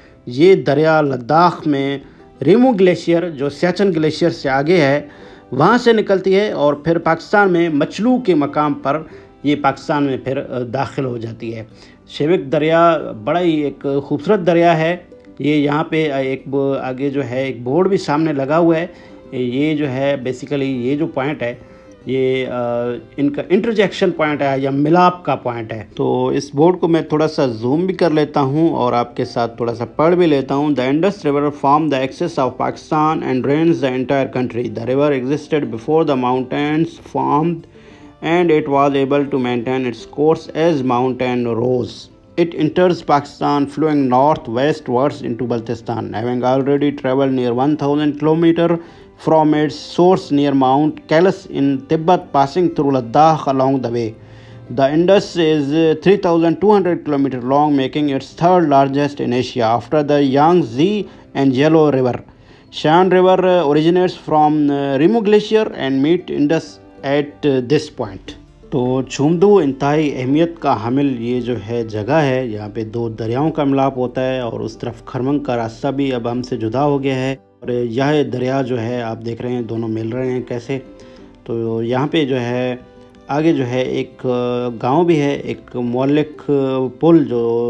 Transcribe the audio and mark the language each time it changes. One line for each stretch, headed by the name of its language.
Urdu: یہ دریا لداخ میں ریمو گلیشیئر جو سیاچن گلیشیئر سے آگے ہے وہاں سے نکلتی ہے، اور پھر پاکستان میں مچلو کے مقام پر یہ پاکستان میں پھر داخل ہو جاتی ہے۔ شیوک دریا بڑا ہی ایک خوبصورت دریا ہے۔ یہ یہاں پہ ایک آگے جو ہے ایک بورڈ بھی سامنے لگا ہوا ہے۔ یہ جو ہے بیسیکلی یہ جو پوائنٹ ہے یہ ان کا انٹرجیکشن پوائنٹ ہے یا ملاپ کا پوائنٹ ہے۔ تو اس بورڈ کو میں تھوڑا سا زوم بھی کر لیتا ہوں اور آپ کے ساتھ تھوڑا سا پڑھ بھی لیتا ہوں۔
English: The Indus River formed the axis of Pakistan and drains the entire country. The river existed before the mountains formed and it was able to maintain its course as mountain rose. It enters Pakistan flowing northwestwards into Baltistan, having already traveled near 1000 km from its source near Mount Kailas in Tibet, passing through Ladakh along the way. The Indus is 3,200 km long, making its third largest in Asia after the Yangtze and Yellow River. Shan River originates from Rimu Glacier and meet Indus at this point.
Urdu: تو چھومدو انتہائی اہمیت کا حامل یہ جو ہے جگہ ہے، یہاں پہ دو دریاؤں کا ملاپ ہوتا ہے، اور اس طرف کھرمنگ کا راستہ بھی اب ہم سے جدا ہو گیا ہے، اور یہ دریا جو ہے آپ دیکھ رہے ہیں دونوں مل رہے ہیں کیسے۔ تو یہاں پہ جو ہے آگے جو ہے ایک گاؤں بھی ہے، ایک معلق پل جو